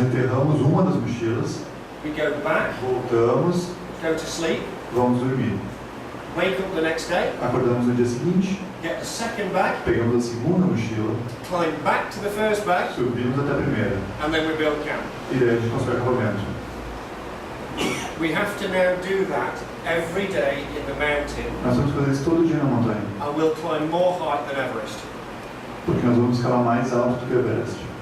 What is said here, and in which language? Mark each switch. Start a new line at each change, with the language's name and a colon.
Portuguese: enterramos uma das mochilas,
English: we go back,
Portuguese: voltamos,
English: go to sleep,
Portuguese: vamos dormir.
English: wake up the next day,
Portuguese: Acordamos no dia seguinte,
English: get the second bag,
Portuguese: pegamos a segunda mochila,
English: climb back to the first bag,
Portuguese: subimos até a primeira.
English: and then we build camp.
Portuguese: E daí a gente constrói acampamento.
English: We have to now do that every day in the mountain,
Portuguese: Nós vamos fazer isso todo dia na montanha,
English: and we'll climb more height than Everest.
Portuguese: porque nós vamos escalar mais alto do que o Everest.